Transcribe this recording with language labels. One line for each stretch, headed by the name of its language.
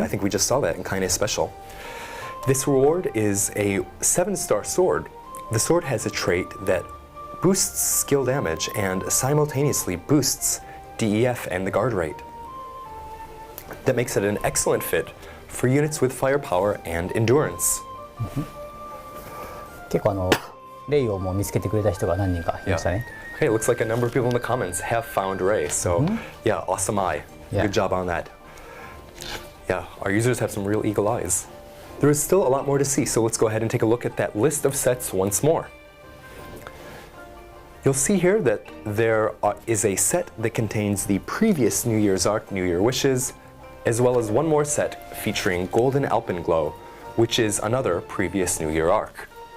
English: I think we just saw that in Kaine Special. This reward is a 7-star sword. The sword has a trait that boosts skill damage and simultaneously boosts DEF and the guard rate. That makes it an excellent fit for units with firepower and endurance.
Japanese: 結構レイをもう見つけてくれた人が何人かいましたね。
English: Okay, it looks like a number of people in the comments have found Rei, so yeah, awesome eye. Yeah. Good job on that. Yeah, our users have some real eagle eyes. There is still a lot more to see, so let's go ahead and take a look at that list of sets once more. You'll see here that there is a set that contains the previous New Year's Arc, New Year Wishes, as well as one more set featuring Golden Alpenglow, which is another previous New Year Arc.